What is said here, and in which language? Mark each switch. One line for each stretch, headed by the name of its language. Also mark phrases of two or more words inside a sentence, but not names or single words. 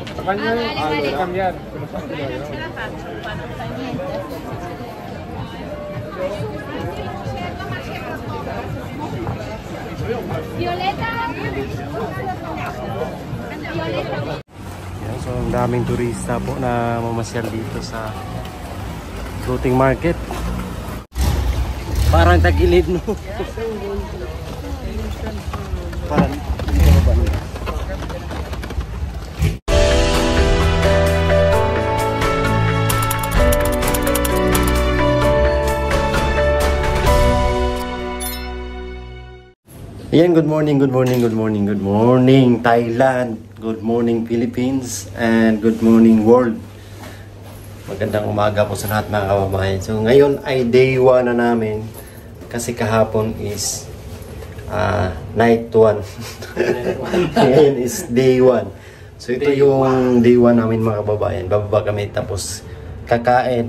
Filipino: Makanya cambiar. Violeta. Yan, so ang daming turista po na mamasyal dito sa
English: floating market.
Filipino: Parang tagilid, no? Parang hindi ba nila? Ayan,
English: good morning, good morning, good morning, good morning Thailand, good morning Philippines, and good morning world.
Filipino: Magandang umaga po sa lahat mga kababayan. So ngayon ay day 1 na namin kasi kahapon is night 1. Ngayon is day 1. So ito yung day 1 namin mga kababayan. Bababa kami tapos kakain.